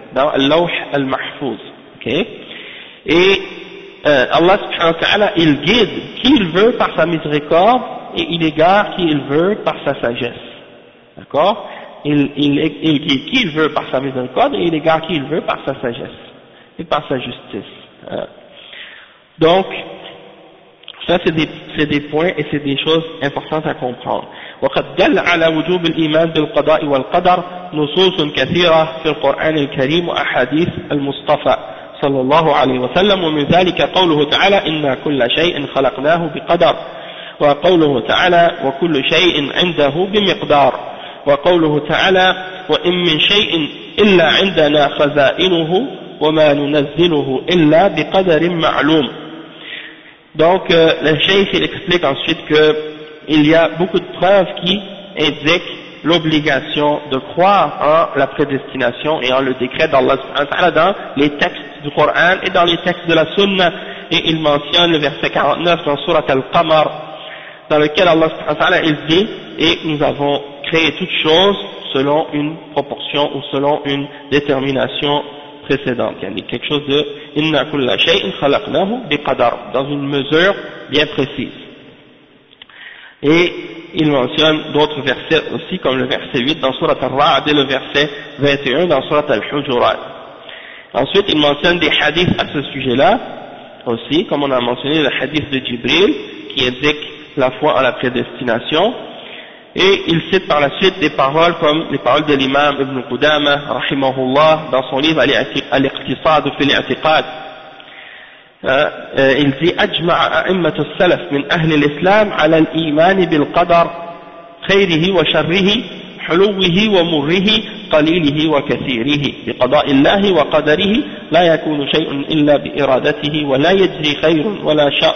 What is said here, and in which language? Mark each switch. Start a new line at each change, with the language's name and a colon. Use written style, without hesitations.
French: dans l'Awh al-Mahfouz. Okay? Et Allah subhanahu wa ta'ala, il guide qui il veut par sa miséricorde et il égare qui il veut par sa sagesse. D'accord? Il guide qui il veut par sa miséricorde et il égare qui il veut par sa sagesse et par sa justice. Donc, ça c'est des points et c'est des choses importantes à comprendre.
Arabic: وقد دل على وجوب الإيمان بالقضاء والقدر نصوص كثيرة في القرآن الكريم وأحاديث المصطفى صلى الله عليه وسلم ومن ذلك قوله تعالى إن كل شيء خلقناه بقدر وقوله تعالى وكل شيء عنده بمقدار وقوله تعالى وإن من شيء إلا عندنا خزائنه وما ننزله إلا بقدر معلوم.
French: Donc الشيخ explique ensuite que il y a beaucoup de preuves qui indiquent l'obligation de croire en la prédestination et en le décret d'Allah subhanahu wa ta'ala dans les textes du Coran et dans les textes de la Sunna. Et il mentionne le verset 49 dans Surat al-Qamar, dans lequel Allah subhanahu wa ta'ala il dit « Et nous avons créé toutes choses selon une proportion ou selon une détermination précédente. » Il y a quelque chose de «
Arabic: Inna kulla shay'in khalaqnahu biqadar
French: » dans une mesure bien précise. Et il mentionne d'autres versets aussi, comme le verset 8 dans Surat al-Ra'd et le verset 21 dans Surat al-Hujurat. Ensuite, il mentionne des hadiths à ce sujet-là aussi, comme on a mentionné le hadith de Jibril, qui indique la foi en la prédestination. Et il cite par la suite des paroles comme les paroles de l'imam Ibn Qudama, rahimahullah, dans son livre Al-Iqtisad fi al-I'tiqad. Il dit
Arabic: « أجمع أئمة السلف من أهل الإسلام على الإيمان بالقدر خيره وشره حلوه ومره قليله وكثيره بقضاء الله وقدره لا يكون شيء إلا بإرادته ولا يجري خير ولا